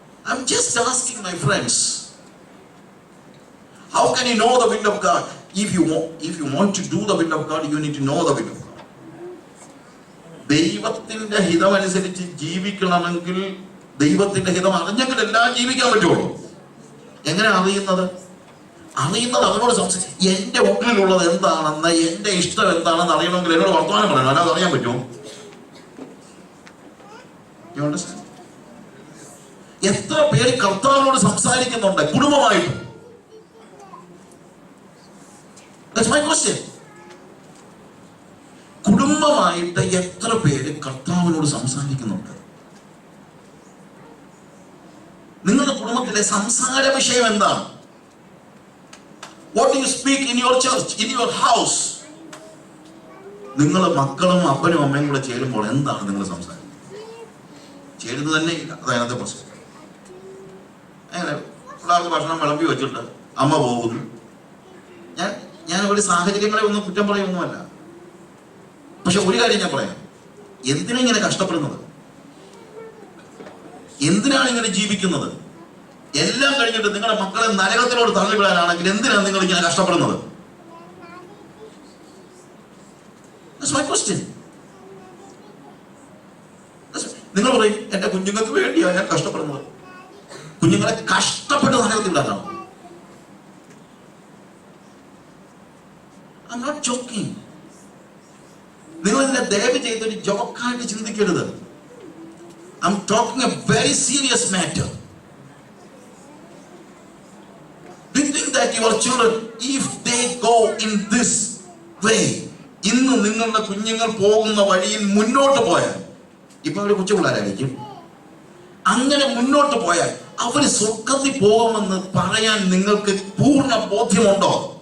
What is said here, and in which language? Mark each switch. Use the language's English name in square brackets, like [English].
[English] I'm just asking my friends, how can you know the will of God? If you want to do the will of God, you need to know the will of God. [Malayalam] ദൈവത്തിന്റെ ഹിതമനുസരിച്ച് ജീവിക്കണമെങ്കിൽ ദൈവത്തിന്റെ ഹിതം അറിഞ്ഞെങ്കിൽ എല്ലാം ജീവിക്കാൻ പറ്റുള്ളൂ. എങ്ങനെ അറിയുന്നത്? അവനോട് സംസാരിച്ച് എന്റെ ഉള്ളിലുള്ളത് എന്താണെന്ന്, എന്റെ ഇഷ്ടം എന്താണെന്ന് അറിയണമെങ്കിൽ എന്നോട് വർത്തമാനം പറയണം. അല്ലാതെ അറിയാൻ പറ്റുമോ? എത്ര പേര് കർത്താവിനോട് സംസാരിക്കുന്നുണ്ട് കുടുംബമായിട്ട്? [English] That's my question. [Malayalam] കുടുംബമായിട്ട് എത്ര പേര് കർത്താവിനോട് സംസാരിക്കുന്നുണ്ട്? നിങ്ങളുടെ കുടുംബത്തിലെ സംസാര വിഷയം എന്താണ്? [English] What do you speak in your church, in your house? [Malayalam] നിങ്ങൾ മക്കളും അപ്പനും അമ്മയും കൂടെ ചേരുമ്പോൾ എന്താണ് നിങ്ങൾ സംസാരിക്കുന്നത്? ചേരുന്നത് തന്നെ ഇല്ല. അതതിനകത്തെ പ്രശ്നം. അങ്ങനെ പിള്ളേർക്ക് ഭക്ഷണം വിളമ്പി വെച്ചിട്ട് അമ്മ പോകുന്നു. ഞാൻ ഒരു സാഹചര്യങ്ങളെ ഒന്നും കുറ്റം പറയൊന്നുമല്ല. പക്ഷെ ഒരു കാര്യം ഞാൻ പറയാം: എന്തിനാ ഇങ്ങനെ കഷ്ടപ്പെടുന്നത്? എന്തിനാണ് ഇങ്ങനെ ജീവിക്കുന്നത്? എല്ലാം കഴിഞ്ഞിട്ട് നിങ്ങളുടെ മക്കളെ നരകത്തിലോട് തള്ളിവിടാനാണെങ്കിൽ എന്തിനാണ് നിങ്ങൾ ഇങ്ങനെ കഷ്ടപ്പെടുന്നത്? [English] That's my question. [Malayalam] നിങ്ങൾ പറയും എന്റെ കുഞ്ഞുങ്ങൾക്ക് വേണ്ടിയാണ് ഞാൻ കഷ്ടപ്പെടുന്നത്. കുഞ്ഞുങ്ങളെ കഷ്ടപ്പെട്ട് നരകത്തിലാക്കണം. [English] I'm not joking. [Malayalam] നിങ്ങൾ ഇതിനെ ദയവ് ചെയ്തൊരു ജോക്കായിട്ട് ചിന്തിക്കരുത്. [English] I'm talking a very serious matter. Do you think that your children, if they go in this way, [Malayalam] ഇന്ന് നിങ്ങളുടെ കുഞ്ഞുങ്ങൾ പോകുന്ന വഴിയിൽ മുന്നോട്ട് പോയാൽ, ഇപ്പൊ അവര് കൊച്ചു പിള്ളേരായിരിക്കും, അങ്ങനെ മുന്നോട്ട് പോയാൽ അവര് സ്വർഗത്തിൽ പോകുമെന്ന് പറയാൻ നിങ്ങൾക്ക് പൂർണ്ണ ബോധ്യമുണ്ടോ?